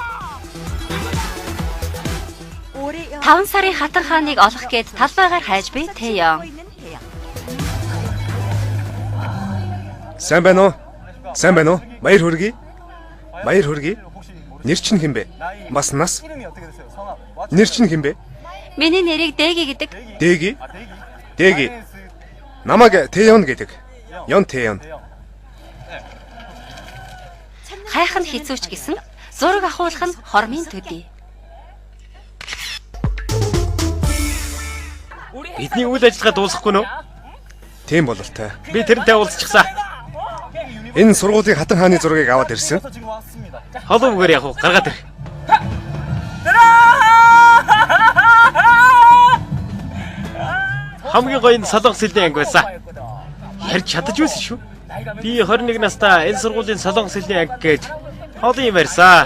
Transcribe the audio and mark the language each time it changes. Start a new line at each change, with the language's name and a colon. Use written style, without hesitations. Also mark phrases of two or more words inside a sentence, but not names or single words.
Mongolian: 5 сарын хатан хааныг олох гээд талбайгаар хайж буй Тэйон. Сайн байна уу? Баяр хүргэе. Нэр чинь хэн бэ? Бас нас?
Korean: 이름이 어떻게 되세요? 성함.
Mongolian: Нэр чинь хэн бэ? Миний нэрийг Дэги гэдэг. Дэги. Дэги. Намайг Тэйон гэдэг. Ён Тэйон. Хайх нь хэцүүч гэсэн зураг ахуулах нь хормын төдий. Бидний үйл ажиллагаа дуусахгүй нөө? Тийм бололтой. Би тэрнтэй уулзчихсан. Энэ сургуулийн хатан хааны зургийг аваад ирсэн.
Korean: 지금 왔습니다.
Mongolian: Холов үгээр явах гаргаад ир. Хамгийн гоё нь солонгос хэлний анги байсан. Ярьж чадаж байсан шүү. Би 21 настай энэ сургуулийн солонгос хэлний анги гэж олон юм ярьсан.